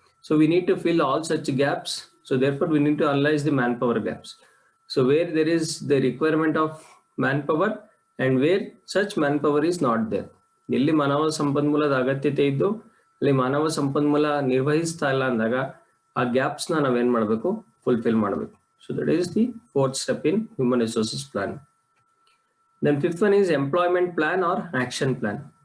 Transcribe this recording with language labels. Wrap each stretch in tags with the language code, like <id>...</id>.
<en>So we need to fill all such gaps. So therefore we need to analyze the manpower gaps. So where there is the requirement of manpower and where such manpower is not there.</en> <kn>ಎಲ್ಲಿ ಮಾನವ ಸಂಪನ್ಮೂಲದ ಅಗತ್ಯತೆ ಇದ್ದು ಅಲ್ಲಿ ಮಾನವ ಸಂಪನ್ಮೂಲ ನಿರ್ವಹಿಸ್ತಾ ಇಲ್ಲ ಅಂದಾಗ ಆ ಗ್ಯಾಪ್ಸ್ ನ ನಾವೇನ್ ಮಾಡಬೇಕು, ಫುಲ್ಫಿಲ್ ಮಾಡಬೇಕು.</kn> <en>So that is the fourth step in human resources planning. Then fifth one is employment plan or action plan.</en>